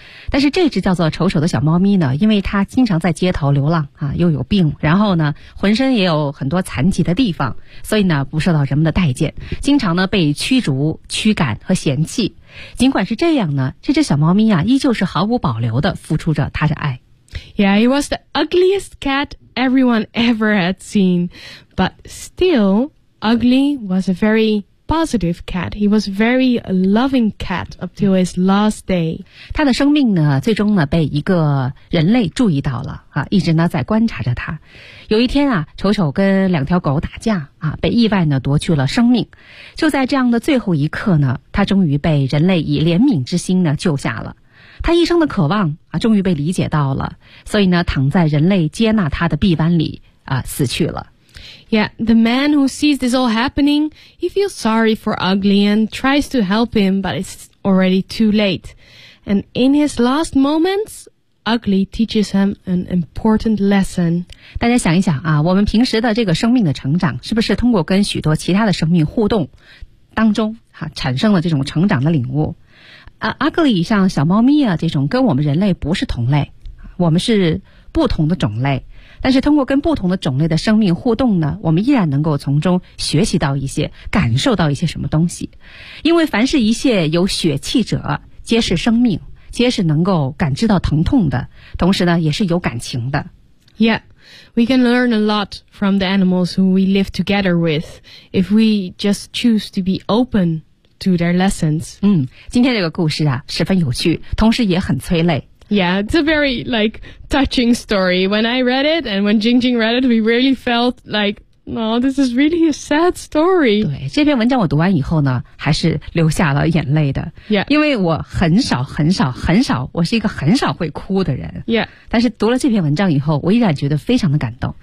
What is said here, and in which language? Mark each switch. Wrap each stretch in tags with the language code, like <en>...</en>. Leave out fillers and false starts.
<zh>但是这只叫做丑丑的小猫咪呢，因为它经常在街头流浪啊，又有病，然后呢，浑身也有很多残疾的地方，所以呢，不受到人们的待见，经常呢被驱逐、驱赶和嫌弃。尽管是这样呢，这只小猫咪啊，依旧是毫无保留地付出着它的爱。</zh> <en>Yeah, it was the ugliest cat everyone ever had seen. But still, Ugly was a very positive cat. He was very a loving cat up till his last day.</en> <zh>他的生命呢，最终呢被一个人类注意到了啊，一直呢在观察着他。有一天啊，丑丑跟两条狗打架啊，被意外呢夺去了生命。就在这样的最后一刻呢，他终于被人类以怜悯之心呢救下了。他一生的渴望啊，终于被理解到了，所以呢，躺在人类接纳他的臂弯里啊，死去了。</zh> <en>Yeah, the man who sees this all happening, he feels sorry for Ugly and tries to help him, but it's already too late. And in his last moments, Ugly teaches him an important lesson.</en> <zh>大家想一想啊，我们平时的这个生命的成长，是不是通过跟许多其他的生命互动当中啊，产生了这种成长的领悟？ Ugly 像小猫咪啊，这种跟我们人类不是同类，我们是不同的种类。但是通过跟不同的种类的生命互动呢，我们依然能够从中学习到一些，感受到一些什么东西。因为凡是一切有血气者，皆是生命，皆是能够感知到疼痛的，同时呢，也是有感情的。</zh> <en>Yeah, we can learn a lot from the animals who we live together with if we just choose to be open. To their lessons.</en> <zh>今天这个故事啊，十分有趣，同时也很催泪。</zh> <en>Yeah, it's a very like touching story. When I read it and when Jingjing read it, we really felt like, no, this is really a sad story.</en> <zh>对，这篇文章我读完以后呢，还是流下了眼泪的。</zh> <en>Yeah,</en> <zh>因为我很少很少很少，我是一个很少会哭的人。</zh> <en>Yeah,</en> <zh>但是读了这篇文章以后，我依然觉得非常的感动。</zh>